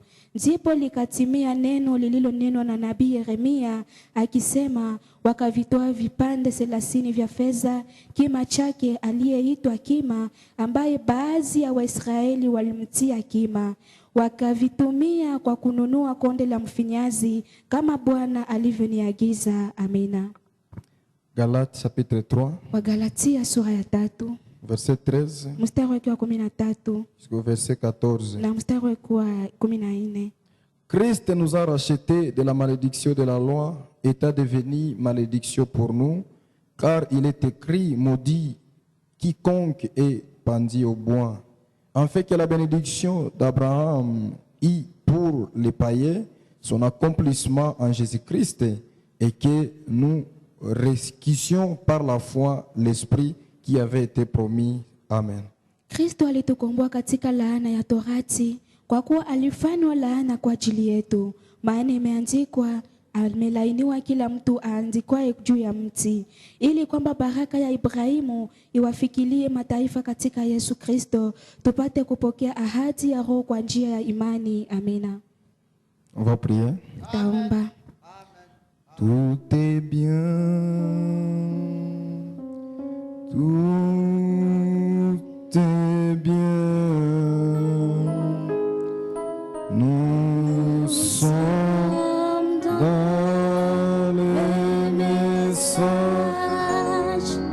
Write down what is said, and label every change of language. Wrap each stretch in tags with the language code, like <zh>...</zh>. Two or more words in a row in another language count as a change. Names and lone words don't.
<sw>Ndipo likatimia neno lililonenwa na nabii Yeremia akisema, wakavitoa vipande 30 vya fedha, kima chake aliyeitwa kima, ambaye baadhi ya Waisraeli walimtia kima. Wakavitumia kwa kununua konde la mfinyazi kama Bwana alivyoniagiza. Amina.</sw> <fr>Galates chapitre 3,</fr> <sw>Wagalatia sura ya 3,</sw> <fr>verset 13</fr> <sw>mstari wake wa 13</sw> <fr>jusqu'au verset 14.</fr> <sw>na mstari wake wa 14.</sw> <fr>Christ nous a rachetés de la malédiction de la loi, étant devenu malédiction pour nous, car il est écrit: maudit quiconque est pendu au bois. En fait que la bénédiction d'Abraham y pour les païens son accomplissement en Jésus-Christ, et que nous reçussions par la foi l'Esprit qui avait été promis. Amen.</fr> <sw>Kristo alitukomboa katika laana ya Torati, kwa kuwa alifanywa laana kwa ajili yetu. Maana imeandikwa, amelaaniwa kila mtu aandikwaye juu ya mti, ili kwamba baraka ya Ibrahimu iwafikilie mataifa katika Yesu Kristo, tupate kupokea ahadi ya Roho kwa njia ya imani. Amina.</sw> <fr>On va prier.</fr> <sw>Taomba.</sw> <fr>Tout est bien. Tout est bien. Nous sommes dans le message.</fr>